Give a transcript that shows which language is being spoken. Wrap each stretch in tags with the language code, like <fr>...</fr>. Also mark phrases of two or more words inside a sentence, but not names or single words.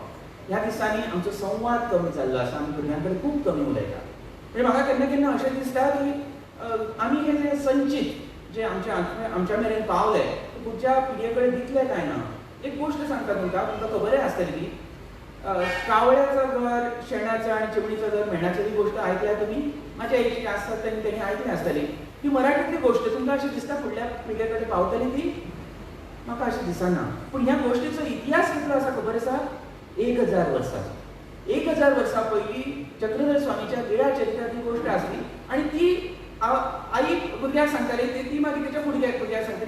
<kok>ह्या दिसांनी आमचो संवाद कमी जाल्लो आसा. आमी भुरग्यां कडेन खूब कमी उलयता. म्हणजे म्हाका केन्ना केन्ना अशें दिसता की आमी हे जे संचीत जे आमच्या मेरेन पावले ते पुढच्या पिडये कडेन दितले काय ना. एक गोश्ट सांगता तुमकां खबरय आसतली ती.</kok> <mr>कावळ्याचं घर, शेणाचं आणि चिमणीचं घर मेणाची ही गोष्ट ऐकल्या तुम्ही? माझ्या एजची असतात त्यांनी ऐकली आसतली.</mr> <kok>ती मराठीतली गोष्ट तुमकां अशी दिसता फुडल्या पिळगे कडेन पावतली ती? म्हाका अशें दिसना. पूण ह्या गोश्टीचो इतिहास कितलो आसा खबर आसा? 1000 वर्सांचो. 1000 वर्सां पयलीं चक्रधर स्वामीच्या गिळा चरित्रांत ही गोश्ट आसली आनी ती आई भुरग्याक सांगताली, ती मागीर तेच्या भुरग्याक सांगताली.</kok>